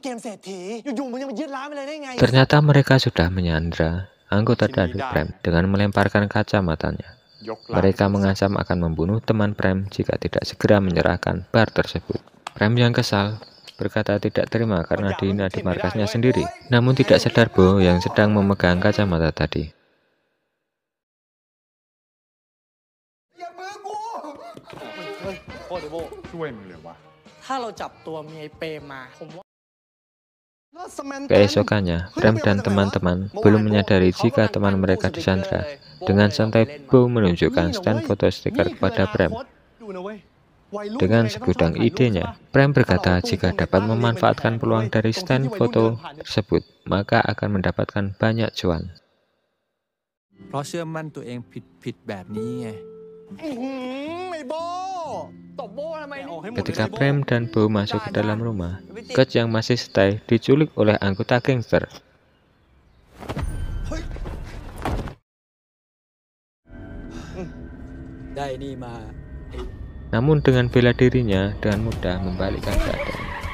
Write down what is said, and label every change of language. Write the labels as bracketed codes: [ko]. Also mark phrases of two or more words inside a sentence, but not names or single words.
[id] Ternyata mereka sudah menyandra anggota dari Prem dengan melemparkan kacamatanya. Mereka mengancam akan membunuh teman Prem jika tidak segera menyerahkan bar tersebut. Prem yang kesal berkata tidak terima karena dihina di markasnya sendiri, namun tidak sadar Bo yang sedang memegang kacamata tadi. [th] ถ้าเราจับตัวเมียเปรมมาผมว่า [id] Keesokannya, Prem dan teman-teman belum menyadari jika teman mereka disandra. Dengan santai Bo menunjukkan stand foto stiker kepada Prem. Dengan segudang idenya, Prem berkata jika dapat memanfaatkan peluang dari stand foto tersebut, maka akan mendapatkan banyak cuan. [th] เพราะเชื่อมั่นตัวเองผิดแบบนี้ไง [id] Ketika Prem dan Bo masuk ke dalam rumah, God yang masih stay diculik oleh anggota gangster. Namun dengan bela dirinya dengan mudah membalikkan keadaan.